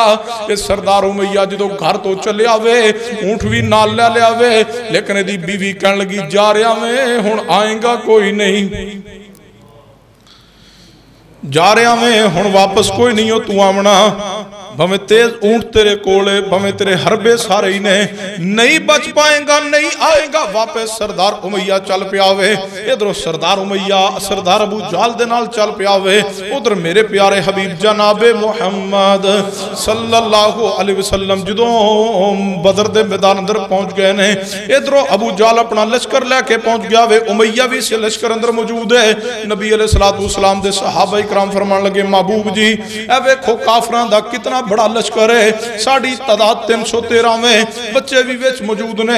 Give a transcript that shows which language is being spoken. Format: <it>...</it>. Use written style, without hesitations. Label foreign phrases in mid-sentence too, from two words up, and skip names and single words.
<pa>یہ سردار امیہ جدوں گھر تو چلیا وے اونٹ بھی نال لے لیا وے، لیکن ایہدی بیوی کہݨ لگی جا رہا میں، ہݨ آئےگا کوئی نہیں، جا رہا میں ہݨ واپس کوئی نہیں ہو توں آوݨا. بھاویں تیز اونٹ تیرے کولے، بھاویں تیرے حربے سارے ہی نے، نہیں بچ پائےگا نہیں آئےگا واپس. سردار امیہ چل پیا وے. ادھروں سردار امیہ سردار ابو جہل دے نال چل پیا وے. ادھر میرے پیارے حبیب جنابِ محمد</pa> <ar>صلى الله عليه وسلم</ar> <pa>جدوں بدر دے میدان اندر پہنچ گئے نے، ادھروں ابو جہل اپنا لشکر لیکے پہنچ گیا وے. امیہ بھی اس لشکر اندر موجود ہے۔ نبی</pa> <ar>عليه الصلاة والسلام</ar> <pa>دے صحابہ اکرام فرماݨ لگے محبوب جی اے ویکھو کافراں دا کتنا بڑا لشکر ہے، ساڈی تعداد 313 میں، بچے بھی وچ موجود نے.</pa>